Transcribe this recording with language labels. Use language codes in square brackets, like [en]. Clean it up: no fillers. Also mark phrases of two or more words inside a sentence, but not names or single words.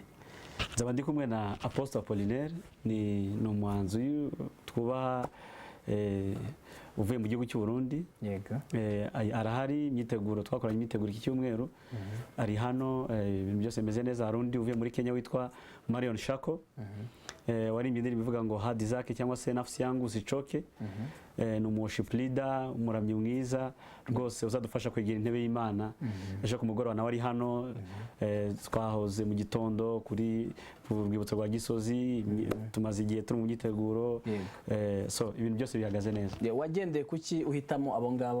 [rw] Nzaba ndi kumwe na Apostle Apollinaire, ni umuhanzi twubaha uvuye mu gihugu cy'u Burundi. Yego. Arahari, imyiteguro twakoranye imyiteguro iki cyumweru. Ari hano, ibintu byose bimeze neza. Hari undi uvuye muri Kenya witwa Marion Shako. Warimbye indirimbo ivuga ngo [sw] hadi zake [rw] cyangwa se [sw] nafsi yangu usichoke. [en] Ni worship leader, [rw] umuramyi mwiza rwose uzadufasha kwegera intebe y'Imana. Ejo ku mugoroba nawe ari hano, twahoze mu gitondo kuri urwibutso rwa Gisozi, tumaze igihe turi mu myiteguro. So ibintu byose bihagaze neza. Wagendeye kuki uhitamo abo ngabo?